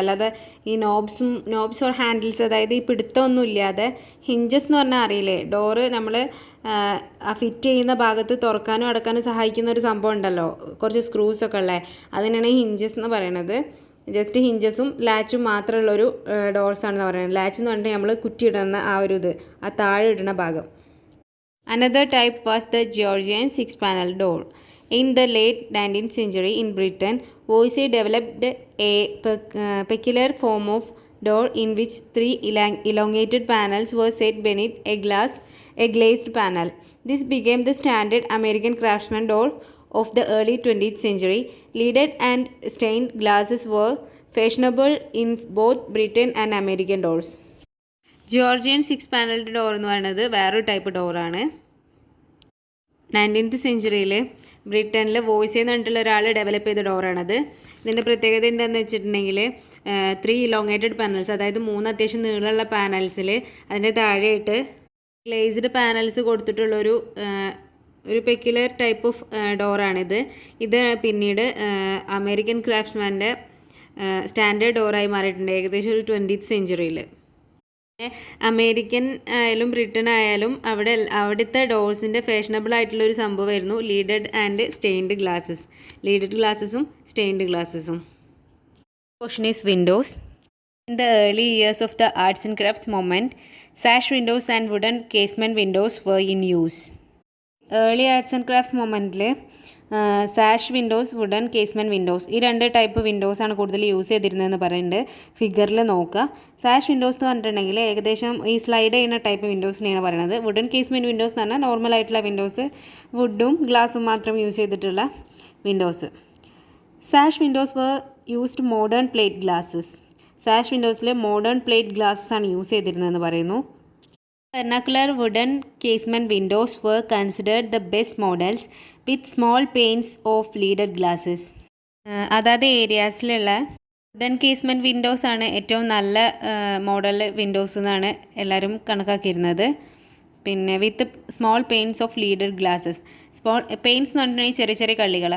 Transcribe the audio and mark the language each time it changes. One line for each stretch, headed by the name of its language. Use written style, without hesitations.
Malayalam: അല്ലാതെ ഈ നോബ്സ് or handles, അതായത് ഈ പിടുത്തമൊന്നും ഇല്ലാതെ, ഹിഞ്ചസ് എന്ന് പറഞ്ഞാൽ അറിയില്ലേ, ഡോറ് നമ്മൾ ഫിറ്റ് ചെയ്യുന്ന ഭാഗത്ത് തുറക്കാനും അടക്കാനും സഹായിക്കുന്ന ഒരു സംഭവം ഉണ്ടല്ലോ, കുറച്ച് സ്ക്രൂസൊക്കെ ഉള്ളത്, അതിനാണ് ഹിഞ്ചസ് എന്ന് പറയുന്നത്. ജസ്റ്റ് ഹിഞ്ചസും ലാച്ചും മാത്രമുള്ളൊരു ഡോർസാണെന്ന് പറയുന്നത്. ലാച്ച് എന്ന് പറഞ്ഞിട്ട് നമ്മൾ കുറ്റിയിടുന്ന ആ ഒരു ആ താഴെ ഇടുന്ന ഭാഗം.
English: Another type was the Georgian six-panel door. In the late 19th century in Britain, Voysey developed a peculiar form of door in which 3 elongated panels were set beneath a glazed panel. This became the standard American craftsman door of the early 20th century. Leaded and stained glasses were fashionable in both Britain and American doors.
Malayalam: Georgian 6 panelled door എന്ന് പറയുന്നത് വേറൊരു type ഡോറാണ്. 19th സെഞ്ച്വറിയിൽ ബ്രിട്ടനിൽ വോയ്സേ എന്ന് പറഞ്ഞിട്ടുള്ള ഒരാൾ develop ചെയ്ത ഡോറാണത്. ഇതിൻ്റെ പ്രത്യേകത എന്താണെന്ന് വെച്ചിട്ടുണ്ടെങ്കിൽ 3 ഇലോങ്ങേറ്റഡ് പാനൽസ്, അതായത് 3 അത്യാവശ്യം നീളമുള്ള പാനൽസിൽ അതിൻ്റെ താഴെയായിട്ട് glazed panels കൊടുത്തിട്ടുള്ളൊരു peculiar type of ഡോറാണിത്. ഇത് പിന്നീട് അമേരിക്കൻ ക്രാഫ്റ്റ്സ്മാൻ്റെ സ്റ്റാൻഡേർഡ് ഡോറായി മാറിയിട്ടുണ്ട് ഏകദേശം ഒരു 20th സെഞ്ച്വറിയിൽ. അമേരിക്കൻ ആയാലും ബ്രിട്ടൻ ആയാലും അവിടുത്തെ ഡോർസിൻ്റെ ഫാഷനബിൾ ആയിട്ടുള്ളൊരു സംഭവമായിരുന്നു leaded and stained glasses. Leaded ഗ്ലാസസും stained ഗ്ലാസസും.
English: Question is windows. In the early years of the arts and crafts movement, sash windows and wooden casement windows were in use. Early arts and crafts movementൽ
Malayalam: സാഷ് Windows, wooden കേസ്മെൻറ്റ് Windows, ഈ 2 type വിൻഡോസാണ് കൂടുതൽ use ചെയ്തിരുന്നതെന്ന് പറയുന്നുണ്ട്. ഫിഗറിൽ നോക്കുക. സാഷ് Windows എന്ന് പറഞ്ഞിട്ടുണ്ടെങ്കിൽ ഏകദേശം ഈ slide ചെയ്യുന്ന ടൈപ്പ് വിൻഡോസിനെയാണ് പറയുന്നത്. വുഡൻ കേസ്മെൻറ്റ് വിൻഡോസ് എന്ന് പറഞ്ഞാൽ നോർമൽ ആയിട്ടുള്ള വിൻഡോസ്, വുഡും ഗ്ലാസും മാത്രം യൂസ് ചെയ്തിട്ടുള്ള വിൻഡോസ്.
English: Sash windows were used modern plate glasses.
Malayalam: സാഷ് വിൻഡോസിൽ modern plate glasses ആണ് യൂസ് ചെയ്തിരുന്നതെന്ന് പറയുന്നു.
English: Vernacular wooden casement windows were considered the best models with small panes of leaded glasses.
Malayalam: അതാത് ഏരിയാസിലുള്ള വുഡൻ കേസ്മെൻറ്റ് വിൻഡോസ് ആണ് ഏറ്റവും നല്ല മോഡൽ വിൻഡോസ് എന്നാണ് എല്ലാവരും കണക്കാക്കിയിരുന്നത്. പിന്നെ
English: With small panes of leaded glasses.
Malayalam: Small pains എന്ന് പറഞ്ഞിട്ടുണ്ടെങ്കിൽ ചെറിയ ചെറിയ കള്ളികൾ.